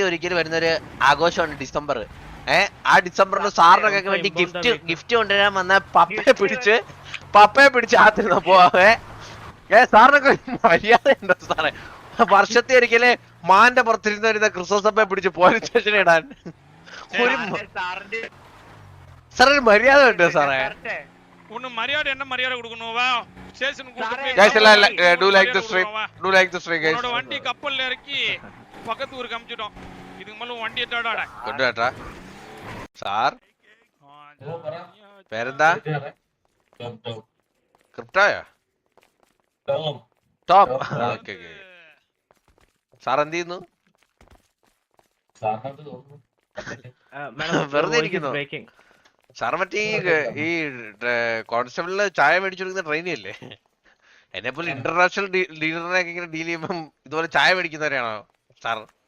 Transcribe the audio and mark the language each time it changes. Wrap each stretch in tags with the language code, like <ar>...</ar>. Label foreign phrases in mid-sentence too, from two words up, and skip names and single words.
<ml>ഒരിക്കൽ വരുന്നൊരു ആഘോഷമാണ് ഡിസംബർ ആ ഡിസംബറിന് സാറിനൊക്കെ വേണ്ടി ഗിഫ്റ്റ് കൊണ്ടുവരാൻ വന്ന പപ്പയെ പിടിച്ച് ആത്തിരുന്നപ്പോ സാറിനൊക്കെ മര്യാദ ഉണ്ടോ സാറേ വർഷത്തിൽ ഒരിക്കല് മാന്റെ പുറത്തിരുന്ന് വരുന്ന ക്രിസ്മസ് പപ്പയെ പിടിച്ച്</ml> <en>police station</en> <ml>ഇടാൻ ഒരു സാറേ ഒരു മര്യാദ ഉണ്ടോ സാറേ</ml> <ta>ஒண்ணு மரியாதை என்ன மரியாதை கொடுக்கணும் வா ஸ்டேஷனுக்கு</ta> <en>guys do like the stream guys</en> <ta>உன்னோட வண்டி கப்பல்ல இறக்கி பக்கத்து ஊருக்கு அனுப்பிச்சிட்டோம் இதுக்கு மேல வண்டி எட்டாடா</ta> <ml>കൊണ്ടുവേട്ടാ സാർ പേരെന്താ ക്രിപ്റ്റോയോ ടോം ഓക്കെ സാർ എന്ത് ചെയ്യുന്നു വെറുതെ ഇരിക്കുന്നു സാർ മറ്റേ ഈ കോൺസ്റ്റബിളിന് ചായ മേടിച്ചു കൊടുക്കുന്ന ട്രെയിനിയല്ലേ എന്നെ പോലെ</ml> <en>international dealer</en> <ml>ഇങ്ങനെ ഡീൽ ചെയ്യുമ്പം ഇതുപോലെ ചായ മേടിക്കുന്നവരെയാണോ സാർ</ml>